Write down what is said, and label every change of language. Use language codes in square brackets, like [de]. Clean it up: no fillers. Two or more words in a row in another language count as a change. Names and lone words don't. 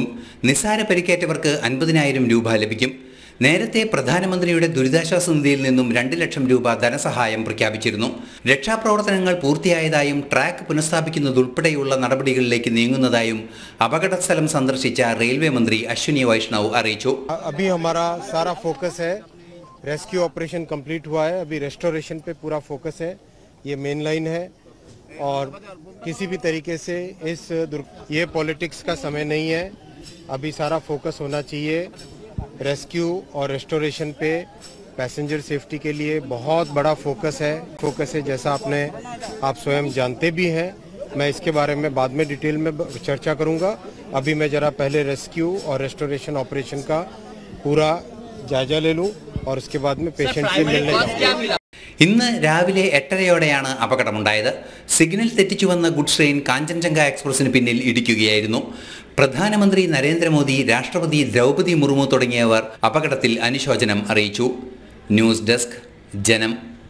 [ml] നിസ്സാര പരിക്കേറ്റവർക്ക് 50,000 രൂപ ലഭിക്കും. നേരത്തെ പ്രധാനമന്ത്രിയുടെ ദുരിതാശ്വാസ നിധിയിൽ നിന്നും 2 ലക്ഷം രൂപ ധനസഹായം പ്രഖ്യാപിച്ചിരുന്നു. രക്ഷാപ്രവർത്തനങ്ങൾ പൂർത്തിയായതായും ട്രാക്ക് പുനഃസ്ഥാപിക്കുന്നതുൾപ്പെടെയുള്ള നടപടികളിലേക്ക് നീങ്ങുന്നതായും അപകടസ്ഥലം സന്ദർശിച്ച റെയിൽവേ മന്ത്രി അശ്വിനി വൈഷ്ണവ് അറിയിച്ചു. [hi] रेस्क्यू ऑपरेशन कंप्लीट हुआ है, अभी रेस्टोरेशन पे पूरा फोकस है. ये मेन लाइन है और किसी भी तरीके से ये पॉलिटिक्स का समय नहीं है. अभी सारा फोकस होना चाहिए रेस्क्यू और रेस्टोरेशन पे. पैसेंजर सेफ्टी के लिए बहुत बड़ा फोकस है जैसा आप स्वयं जानते भी हैं. मैं इसके बारे में बाद में डिटेल में चर्चा करूंगा. अभी मैं जरा पहले रेस्क्यू और रेस्टोरेशन ऑपरेशन का पूरा जायजा ले लूं और उसके बाद में पेशेंट से मिलने जाऊंगा. [ml] ഇന്ന് രാവിലെ 8:30 അപകടമുണ്ടായത്. സിഗ്നൽ തെറ്റിച്ചു വന്ന ഗുഡ്സ് ട്രെയിൻ കാഞ്ചൻജംഗ എക്സ്പ്രസിന് പിന്നിൽ ഇടിക്കുകയായിരുന്നു. പ്രധാനമന്ത്രി നരേന്ദ്രമോദി, രാഷ്ട്രപതി ദ്രൗപദി മുർമു തുടങ്ങിയവർ അപകടത്തിൽ അനുശോചനം അറിയിച്ചു. ന്യൂസ് ഡെസ്ക്, ജനം.